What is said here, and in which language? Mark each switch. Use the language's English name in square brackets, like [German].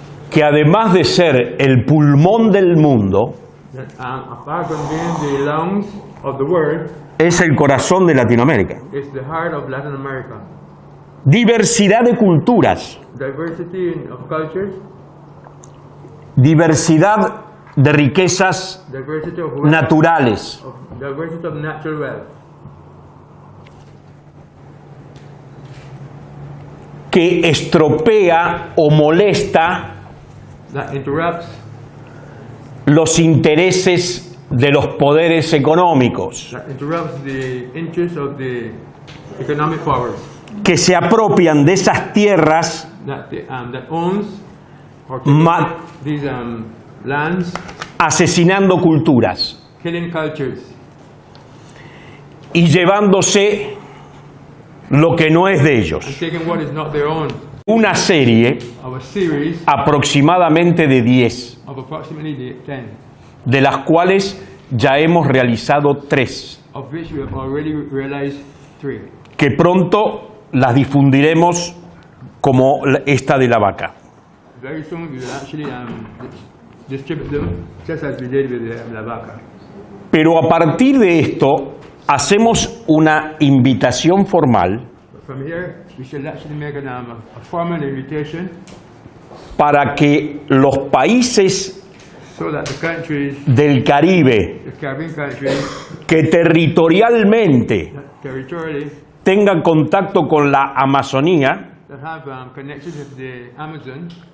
[Spanish] que además de ser el pulmón del mundo, [English] that apart from being the lungs of the world, [Spanish] es el corazón de Latinoamérica. [English] it's the heart of Latin America. [Spanish] Diversidad de culturas, [English] Diversity of cultures, [Spanish] diversidad de riquezas [English] diversity of wealth, [Spanish] naturales, [English] diversity of natural wealth, [Spanish] que estropea o molesta [English] that interrupts [Spanish] los intereses de los poderes económicos, [English] the interests of the economic powers [Spanish] que se apropian de esas tierras [English] that owns or Ma- these lands, [Spanish] asesinando culturas [English] killing cultures, [Spanish] y llevándose lo que no es de ellos. [English] and taking what is not their own. [Spanish] Una serie [English] Of a series [Spanish] aproximadamente de 10, [English] of approximately 10, [Spanish] de las cuales ya hemos realizado 3, [English] of which we have already realized 3. [Spanish] que pronto las difundiremos como esta de la vaca. [English] Very soon we will actually distribute them just as we did with La Vaca. [Spanish] Pero a partir de esto hacemos una invitación formal [English] But from here, we shall actually make a formal invitation [Spanish] para que los países [English] so that the countries, [Spanish] del Caribe [English] the Caribbean countries, [Spanish] que territorialmente [English] territorially, [Spanish] tengan contacto con la Amazonía [English] that have connections with the Amazon,